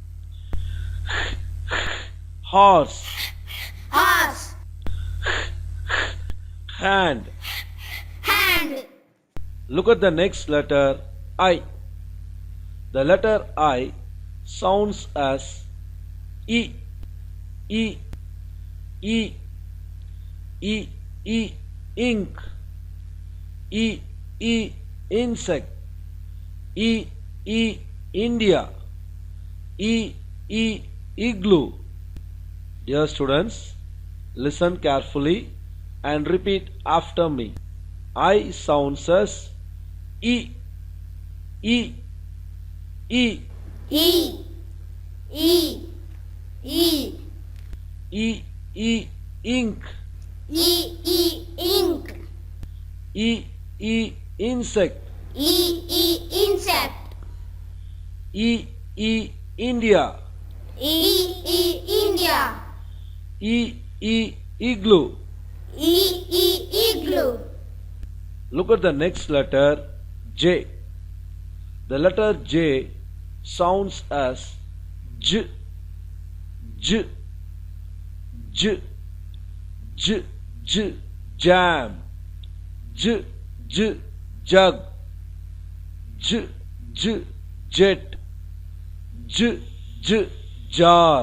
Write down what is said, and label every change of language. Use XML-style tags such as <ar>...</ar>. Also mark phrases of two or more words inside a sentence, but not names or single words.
<en>horse, Horse. hand. Hand. Look at the next letter I. The letter I sounds as E, E, E, E, E, ink, E, E, insect, E, E, India, E, E, igloo. Dear students, listen carefully and repeat after me. I sounds as E, E, E, E. E. E. E, E, ink, E. E. Ink. E, E, insect, E. E. Insect. E, E, India, E. E. India. E, E, igloo. E. E. Igloo. Look at the next letter J. The letter J sounds as J, J, J, J, J, jam, J, J, jug, J, J, jet, J, J, jar.</en>